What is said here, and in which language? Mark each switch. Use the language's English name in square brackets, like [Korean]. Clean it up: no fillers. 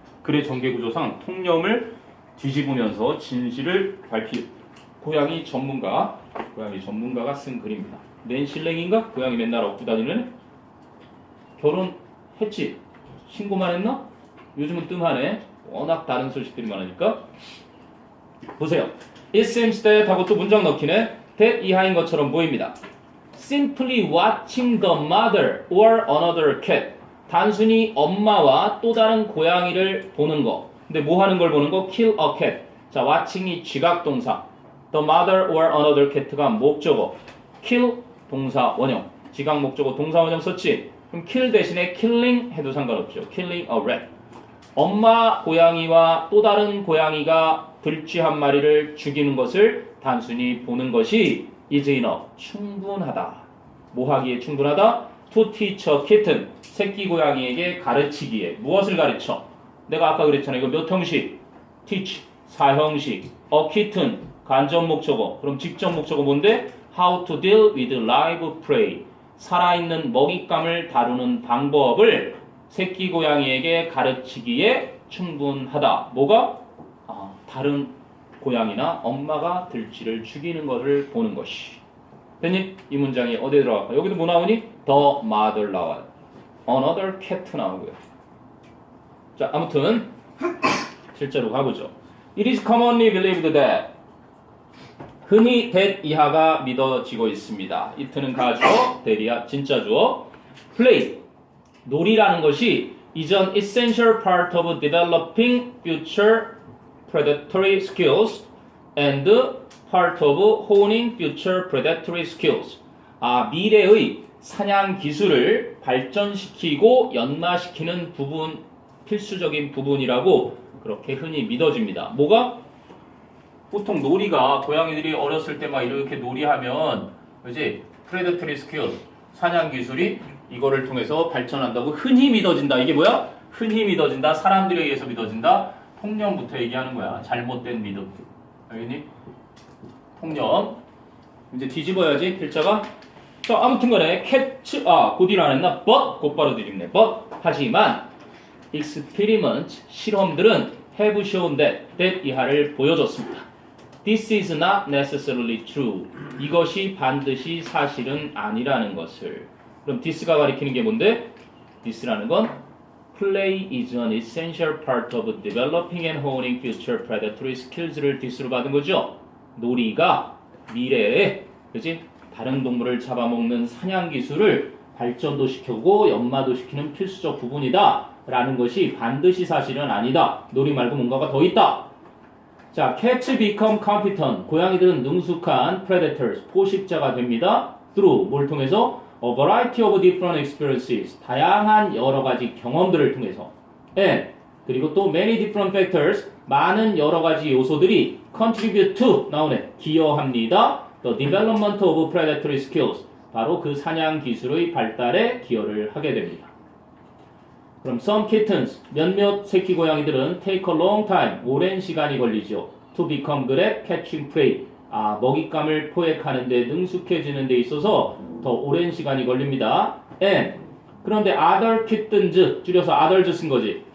[Korean] 그래 전개구조상 통념을 뒤집으면서 진실을 고양이 전문가가 쓴 글입니다. 낸실랭인가? 고양이 맨날 업고 다니는 결혼했지? 신고만 했나? 요즘은 뜸하네. 워낙 다른 소식들이 많으니까. 보세요. [English] It seems that [Korean] 하고 또 문장 넣기네. that 이하인 것처럼 보입니다. [English] Simply watching the mother or another cat. [Korean] 단순히 엄마와 또 다른 고양이를 보는 거. 근데 뭐 하는 걸 보는 거? [English] Kill a cat. [Korean] 자, watching이 지각동사. [English] The mother or another cat [Korean] 가 목적어. Kill 동사 원형. 지각 목적어 동사 원형 썼지? 그럼 kill 대신에 killing 해도 상관없죠. [English] Killing a rat. [Korean] 엄마 고양이와 또 다른 고양이가 들쥐 한 마리를 죽이는 것을 단순히 보는 것이 [English] is enough. [Korean] 충분하다. 뭐 하기에 충분하다? [English] To teach a kitten. [Korean] 새끼 고양이에게 가르치기에. 무엇을 가르쳐? 내가 아까 그랬잖아. 이거 몇 형식? teach. 사형식. a kitten. 간접 목적어. 그럼 직접 목적어 뭔데? [English] How to deal with live prey. [Korean] 살아있는 먹잇감을 다루는 방법을 새끼 고양이에게 가르치기에 충분하다. 뭐가? 다른 고양이나 엄마가 들쥐를 죽이는 것을 보는 것이. 됐니? 이 문장이 어디에 들어갈까? 여기도 뭐 나오니? [English] The mother [Korean] 나와요. [English] Another cat [Korean] 나오고요. 자, 아무튼 실제로 가보죠. [English] It is commonly believed that [Korean] 흔히 that 이하가 믿어지고 있습니다. it는 가주어, that이야 진짜 주어. play 놀이라는 것이 [English] is an essential part of developing future predatory skills and part of honing future predatory skills. [Korean] 미래의 사냥 기술을 발전시키고 연마시키는 필수적인 부분이라고 그렇게 흔히 믿어집니다. 뭐가? 보통 놀이가 고양이들이 어렸을 때 막 이렇게 놀이하면 그지? predatory skill 사냥 기술이 이거를 통해서 발전한다고 흔히 믿어진다. 이게 뭐야? 흔히 믿어진다. 사람들에 의해서 믿어진다. 통념부터 얘기하는 거야. 잘못된 믿음. 알겠니? 통념. 이제 뒤집어야지 필자가. 자, 아무튼 간에 곧 일 안 했나? but 곧바로 뒤집네. [English] but 하지만 experiment [Korean] 실험들은 [English] have shown that [Korean] 이하를 보여줬습니다. [English] This is not necessarily true. [Korean] 이것이 반드시 사실은 아니라는 것을. 그럼 this가 가리키는 게 뭔데? [English] this라는 건 play is an essential part of developing and honing future predatory skills를 [Korean] this로 받은 거죠. 놀이가 미래에 그치? 다른 동물을 잡아먹는 사냥 기술을 발전도 시키고 연마도 시키는 필수적 부분이다 라는 것이 반드시 사실은 아니다. 놀이 말고 뭔가가 더 있다. [English] 자, cats become competent. [Korean] 고양이들은 능숙한 [English] predators, [Korean] 포식자가 됩니다. through 뭘 통해서? [English] A variety of different experiences. [Korean] 다양한 여러 가지 경험들을 통해서. [English] and [Korean] 그리고 또 [English] many different factors. [Korean] 많은 여러 가지 요소들이 [English] contribute to [Korean] 나오네. 기여합니다. [English] The development of predatory skills. [Korean] 바로 그 사냥 기술의 발달에 기여를 하게 됩니다. 그럼 [English] some kittens, [Korean] 몇몇 새끼 고양이들은 [English] take a long time, [Korean] 오랜 시간이 걸리죠. [English] to become good at catching prey. [Korean] 먹잇감을 포획하는 데 능숙해지는 데 있어서 더 오랜 시간이 걸립니다. and 그런데 [English] other kittens, [Korean] 줄여서 others 쓴 거지.